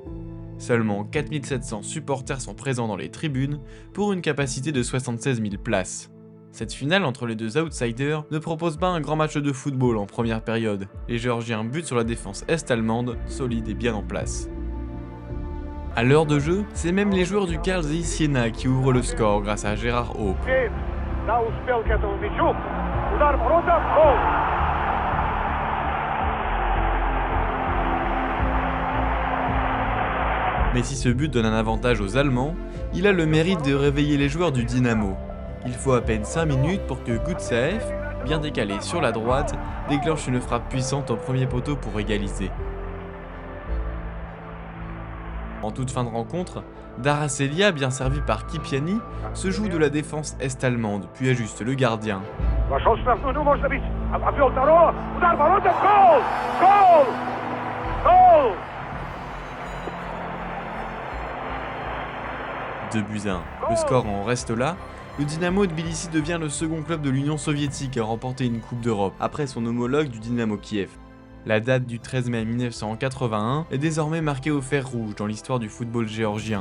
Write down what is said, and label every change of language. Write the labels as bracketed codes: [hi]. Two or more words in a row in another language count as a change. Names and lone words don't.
[fr] Seulement 4700 supporters sont présents dans les tribunes pour une capacité de 76 000 places. Cette finale entre les deux outsiders ne propose pas un grand match de football en première période. Les Géorgiens butent sur la défense est-allemande, solide et bien en place. À l'heure de jeu, c'est même les joueurs du Karlsruhe Siena qui ouvrent le score grâce à Gérard Hope. [ru] Да, успел к этому мячу. Удар в ворота. Гол. [fr] Mais si ce but donne un avantage aux Allemands, il a le mérite de réveiller les joueurs du Dynamo. Il faut à peine 5 minutes pour que Gutsaev, bien décalé sur la droite, déclenche une frappe puissante au premier poteau pour égaliser. En toute fin de rencontre, Daracelia, bien servi par Kipiani, se joue de la défense est-allemande, puis ajuste le gardien. [ru] Вошел в штрафную, ну может быть. Обвел второго. Удар в ворота. Гол. Гол. Гол. 2-1. [fr] Le score en reste là. Le Dynamo Tbilissi devient le second club de l'Union soviétique à remporter une Coupe d'Europe, après son homologue du Dynamo Kiev. La date du 13 mai 1981 est désormais marquée au fer rouge dans l'histoire du football géorgien.